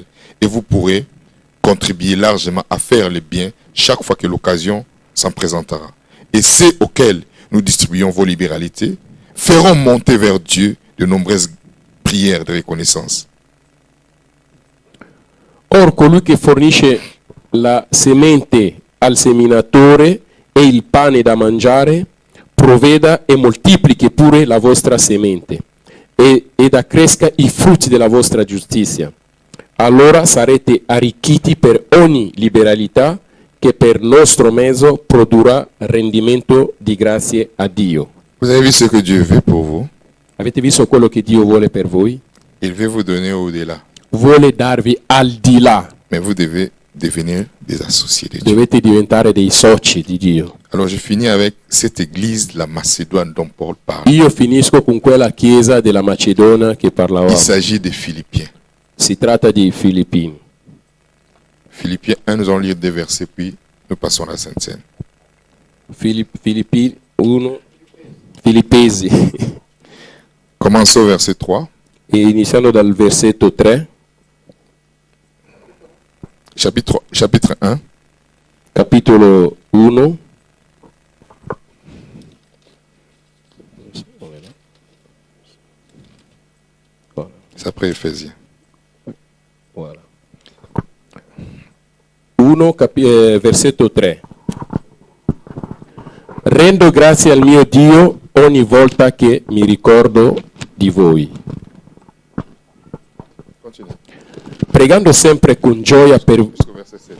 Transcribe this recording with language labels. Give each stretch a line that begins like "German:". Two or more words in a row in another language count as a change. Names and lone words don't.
French: Et vous pourrez contribuer largement à faire le bien chaque fois que l'occasion s'en présentera. Et ceux auxquels nous distribuons vos libéralités feront monter vers Dieu de nombreuses prières de reconnaissance.
Italian: Or colui che fornisce la semente al seminatore e il pane da mangiare, provveda e moltiplichi pure la vostra semente ed accresca i frutti della vostra giustizia, allora sarete arricchiti per ogni liberalità che per nostro mezzo produrrà rendimento di grazie a Dio.
French: Vous avez vu ce que Dieu veut pour vous?
Italian: Avete visto quello che Dio vuole per voi?
French: Il veut vous donner au-delà.
Italian: Vuole darvi al di là.
French: Mais vous devez devenir des associés de Dieu.
Italian: Dovete diventare dei soci di Dio.
French: Alors je finis avec cette église de la Macédoine dont Paul parle.
Italian: Io finisco con quella chiesa della Macedonia che parlavamo.
French: Il s'agit des Philippiens.
Italian: Si tratta di Filippini.
French: Philippiens 1, nous allons lire des versets, puis nous passons à la Sainte Seine.
Italian: Filippi 1, Filippesi.
French: Commençons au verset 3.
Italian: E iniziando dal versetto 3,
French: Chapitre 1.
Italian: capitolo 1.
French: C'est après Éphésiens. Voilà. 1,
Italian: versetto 3. Rendo grazie al mio Dio ogni volta che mi ricordo di voi,
French: Continue.
Italian: pregando sempre con gioia
French: Jusqu'au verset 7.